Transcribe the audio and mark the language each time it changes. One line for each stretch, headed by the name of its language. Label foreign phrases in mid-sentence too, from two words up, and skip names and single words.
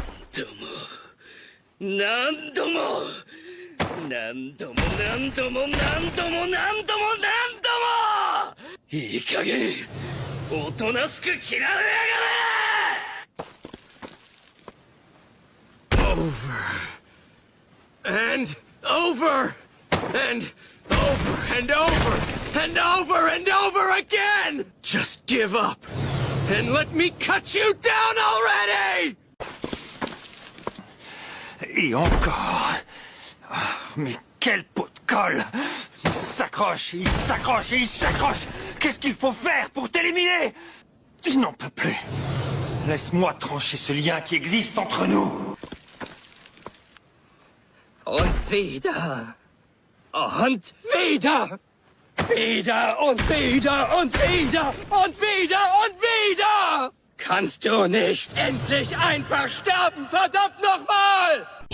Japanese: 度も何度も何度も何度も何度も何度も何度もいい加減おとなしく切られやがれ
English: Over and over and over and over and over and over again! Just give up and let me cut you down already!
French: Et encore. Mais quel pot de colle! Il s'accroche, il s'accroche, il s'accroche! Qu'est-ce qu'il faut faire pour t'éliminer? Je n'en peux plus. Laisse-moi trancher ce lien qui existe entre nous.
German: Und wieder. Und wieder. Wieder und wieder und wieder und wieder und wieder. Kannst du nicht endlich einfach sterben, verdammt nochmal!